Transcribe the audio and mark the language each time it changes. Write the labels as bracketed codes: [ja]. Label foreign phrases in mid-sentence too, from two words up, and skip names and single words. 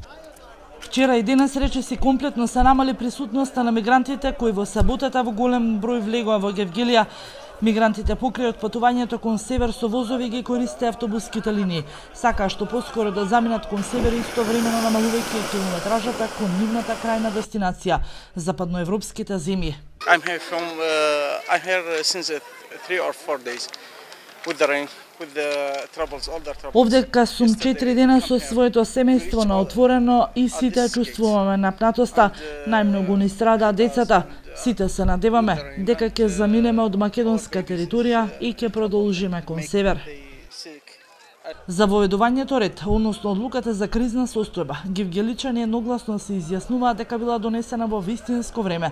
[mk] Вчера и денес речиси комплетно се намали присутноста на мигрантите кои во саботата во голем број влегоа во Гевгелија. Мигрантите покрај патувањето кон север со возови ги користе автобуските линии. Сакаа што поскоро да заминат кон север и истовремено намалувајќи километражата кон нивната крајна дестинација, западноевропските земји. [en] I'm here since 3 or 4 days with the rain. [mk] Овдека сум 4 дена со своето семејство на отворено и сите чувствуваме напнатоста. Најмногу ни страдаат децата. Сите се надеваме дека ќе заминеме од македонска територија и ќе продолжиме кон север. За воведувањето ред, односно одлуката за кризна состојба, гевгеличани едногласно се изјаснуваат дека била донесена во вистинско време.